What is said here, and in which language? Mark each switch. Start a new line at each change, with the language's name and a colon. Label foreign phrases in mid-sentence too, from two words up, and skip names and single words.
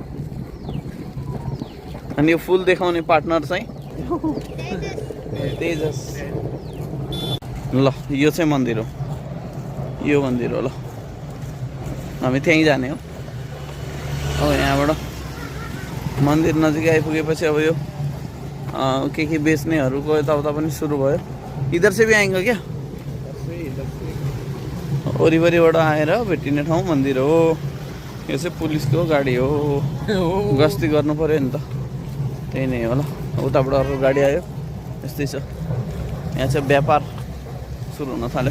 Nepali: अनि यो फुल देखाउने पार्टनर चाहिँ तेजस। ल यो चाहिँ मन्दिर हो, यो मन्दिर हो। ल हामी त्यहीँ जाने हो। अब यहाँबाट मन्दिर नजिक आइपुगेपछि अब यो के बेच्नेहरूको यताउता पनि सुरु भयो।
Hindi: इधर से भी आएंगे क्या?
Nepali: वरिपरिबाट आएर भेटिने ठाउँ मन्दिर हो। यो चाहिँ पुलिसको गाडी हो, गस्ती गर्नु पर्यो नि त, त्यही नै हो। ल उताबाट अर्को गाडी आयो। यस्तै छ यहाँ चाहिँ व्यापार सुरु हुन थाल्यो।